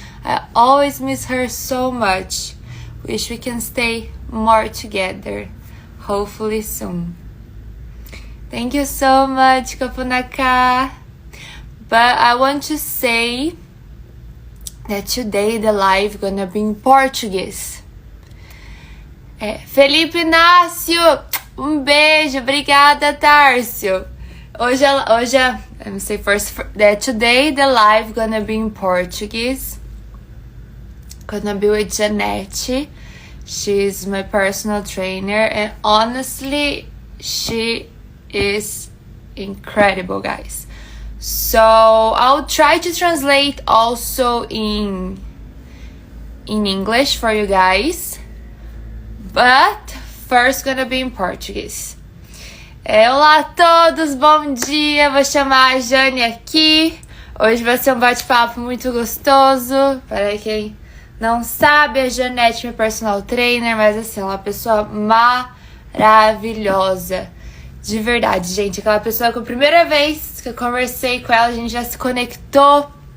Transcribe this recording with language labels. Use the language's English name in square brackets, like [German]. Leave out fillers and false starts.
[English] I always miss her so much. Wish we can stay more together. Hopefully soon. Thank you so much, Kapunaka. But I want to say that today the live gonna be in Portuguese. [Portuguese] Felipe Inácio, beijo, obrigada, Tárcio. Hoje, [English] let me say first that today the live gonna be in Portuguese. Gonna be with Janete. She's my personal trainer, and honestly, she is incredible, guys. So I'll try to translate also in English for you guys, but first gonna be in Portuguese. [Portuguese] Olá a todos, bom dia. Vou chamar a Jane aqui. Hoje vai ser um bate-papo muito gostoso. Para quem não sabe, a Janete é minha personal trainer, mas assim, ela é uma pessoa maravilhosa. De verdade, gente. Aquela pessoa que a primeira vez que eu conversei com ela, a gente já se conectou.